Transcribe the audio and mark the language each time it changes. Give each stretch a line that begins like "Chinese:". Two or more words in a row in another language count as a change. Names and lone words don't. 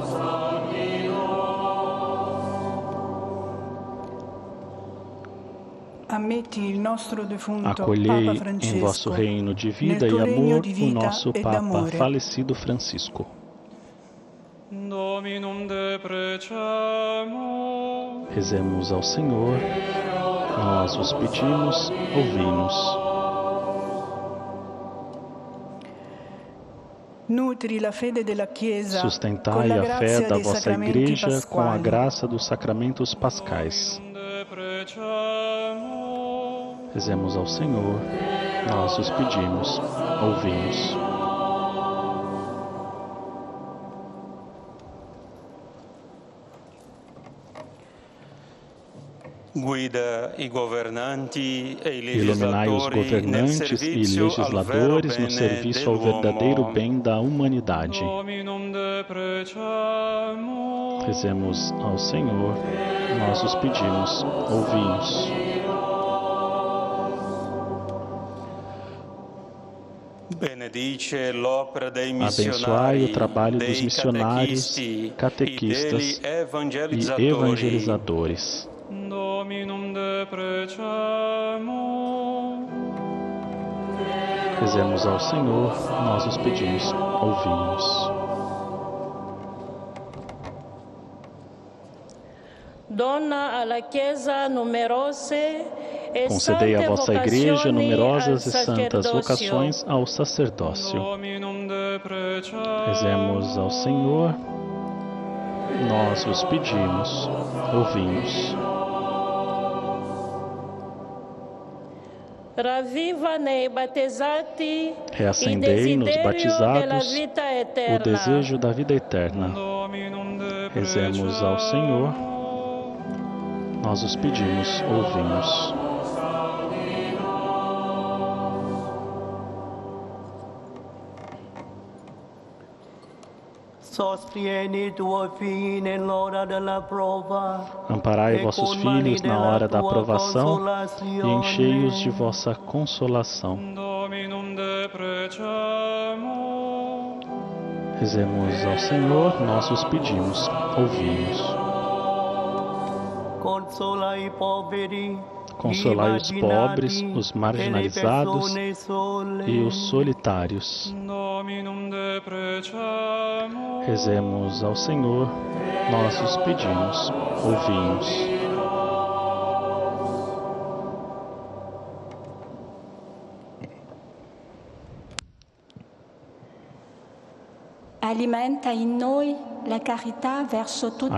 Portuguese: Acolhei em vosso reino de vida e amor o nosso Papa falecido Francisco.
Latin: Dominum deprecamo.
Portuguese: Rezemos ao Senhor, nós os pedimos, ouvi-nos.
Italian: Nutri la fede della Chiesa con
Portuguese: Sustentai
Italian: la
Portuguese: a fé
Italian: grazia
Portuguese: da
Italian: dei
Portuguese: vossa
Italian: sacramenti
Portuguese: Igreja com a
Italian: pasquali.
Portuguese: graça dos sacramentos pascais.
Latin: Deprecamo.
Portuguese: Rezemos ao Senhor, nós os pedimos, ouvi-nos.
Italian: Guida i governanti e i
Portuguese: Iluminai os
Italian: legislatori nel
Portuguese: governantes e
Italian: servizio al vero
Portuguese: legisladores no
Italian: bene
Portuguese: serviço ao verdadeiro
Italian: dell'uomo.
Portuguese: bem da humanidade.
Latin: Dominum deprecamo.
Portuguese: Rezemos ao Senhor, nós os pedimos, ouvi-nos.
Italian: Benedice l'opera dei
Portuguese: Abençoai
Italian: missionari,
Portuguese: o trabalho dos
Italian: dei
Portuguese: missionários, catequistas catequistas
Italian: e
Portuguese: e evangelizadores.
Latin: Dominum deprecamo.
Portuguese: Rezemos ao Senhor, nós os pedimos, ouvi-nos.
Italian: Dona alla Chiesa numerose e
Portuguese: Concedei à
Italian: sante
Portuguese: vossa Igreja
Italian: vocazioni
Portuguese: numerosas
Italian: al
Portuguese: e santas
Italian: sacerdozio.
Portuguese: vocações ao sacerdócio.
Latin: Dominum deprecamo.
Portuguese: Rezemos ao Senhor, nós os pedimos, ouvi-nos.
Italian: Ravviva nei battezzati
Portuguese: Reacendei nos batizados
Italian: vita
Portuguese: o
Italian: eterna.
Portuguese: desejo da vida eterna.
Latin: Dominum
Portuguese: Rezemos ao Senhor, nós os pedimos, ouvi-nos.
Italian: Sostieni i tuoi figli nell'ora della prova.
Portuguese: Amparai vossos filhos na hora da aprovação e enchei-os de vossa consolação.
Latin: Dominum deprecamo.
Portuguese: Rezemos ao Senhor, nós os pedimos, ouvi-nos.
Italian: Consola i poveri.
Portuguese: Consolai os pobres, os marginalizados e os solitários.
Latin: Dominum deprecamo.
Portuguese: Rezemos ao Senhor, nós os pedimos, ouvi-nos. Alimenta em nós a caridade
Italian: verso tutti